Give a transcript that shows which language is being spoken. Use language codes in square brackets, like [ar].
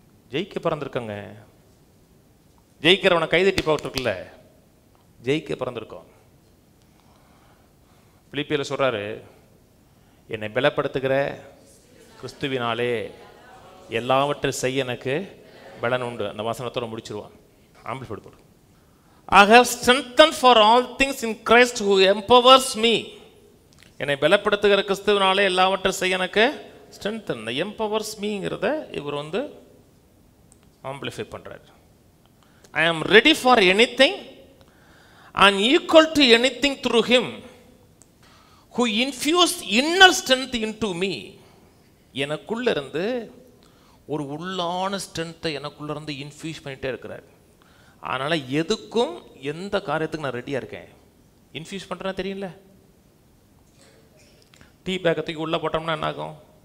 [ta] ஜெயிக்க பிறந்திருக்கங்க. ஜெயிக்கிறவனை கைதட்டி போட்டிருக்குல்ல, ஜெயிக்க பிறந்திருக்கோம். பிலிப்பியில் சொல்றாரு, என்னை பலப்படுத்துகிற கிறிஸ்துவினாலே எல்லாவற்றையும் செய்ய எனக்கு பலன் உண்டு. அந்த வசனத்தோட முடிச்சிருவான். ஆம்பிளிஃபைட் போடு. [en] I have strengthened for all things in Christ who empowers me. [ta] என்னை பலப்படுத்துகிற கிறிஸ்துவினாலே எல்லாவற்றையும் செய்ய எனக்கு strengthen. [en] empowers me [ta] ங்கிறத இவர் வந்து ஆம்பிளிஃபை பண்றார். [en] I am ready for anything and equal to anything through him who infused inner strength into me. [ta] எனக்குள்ள இருந்து ஒரு உள்ளான ஸ்ட்ரென்த்தை எனக்குள்ள இருந்து இன்ஃபியூஸ் பண்ணிட்டே இருக்கிறார். அதனால எதுக்கும் எந்த காரியத்துக்கு நான் ரெடியா இருக்கேன். இன்ஃபியூஸ் பண்றேன் தெரியல. டீ பேக்கத்துக்கு உள்ள போட்டோம்னா என்ன ஆகும்?